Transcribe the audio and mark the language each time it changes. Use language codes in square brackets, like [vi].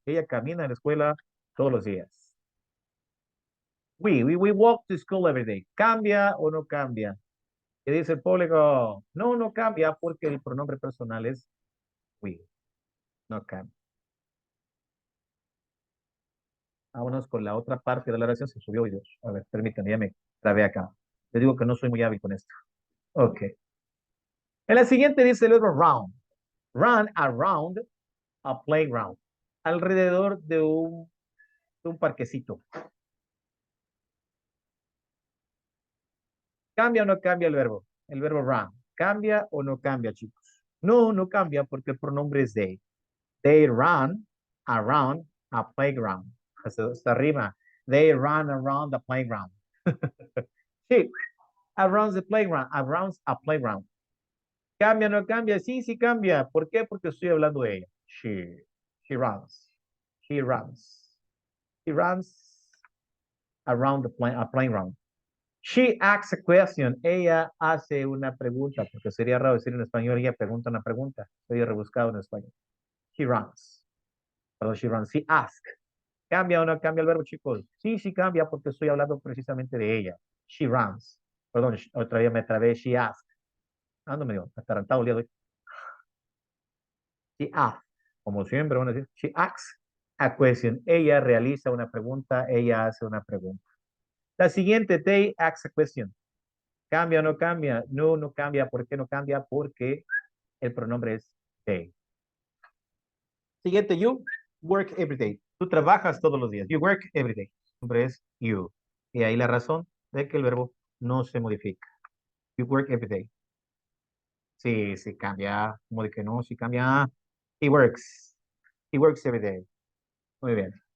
[es] Ella camina a la escuela todos los días. [en] We walk to school every day. [es] ¿Cambia o no cambia? Y dice el público, no, no cambia porque el pronombre personal es we. No cambia. Vámonos con la otra parte de la oración. Se subió Dios. A ver, permítanme, ya me trabé acá. Te digo que no soy muy hábil con esto. Ok. En la siguiente dice el verbo round. [en] Run around a playground. [es] Alrededor de un parquecito. ¿Cambia o no cambia el verbo? El verbo run. ¿Cambia o no cambia, chicos? No, no cambia porque el pronombre es they. [en] They run around a playground. [es] Hasta arriba. [en] They run around the playground. She around the playground. Around a playground. ¿Cambia o no cambia? Sí, sí cambia. ¿Por qué? Porque estoy hablando de ella. She runs. She runs. She runs around a playground. She asks a question. [es] Ella hace una pregunta, porque sería raro decir en español, ella pregunta una pregunta. Estoy rebuscado en español. [en] She runs. Perdón, she runs. She asks. [es] ¿Cambia o no cambia el verbo, chicos? Sí, sí cambia porque estoy hablando precisamente de ella. [en] She runs. [es] Perdón, otra vez me trabé. [en] She asks. [es] Ando medio atarantado el día de hoy. [en] She asks. [es] Como siempre, van a decir, [en] she asks a question. [es] Ella realiza una pregunta, ella hace una pregunta. La siguiente, [en] they ask a question. [es] ¿Cambia o no cambia? No, no cambia. ¿Por qué no cambia? Porque el pronombre es they. [en] Siguiente, you work every day. [es] Tú trabajas todos los días. [en] You work every day. [es] El pronombre es you. Y ahí la razón de que el verbo no se modifica. [en] You work every day. [es] Sí, sí cambia. Como de que no, sí cambia. [en] He works. He works every day. [es] Muy bien.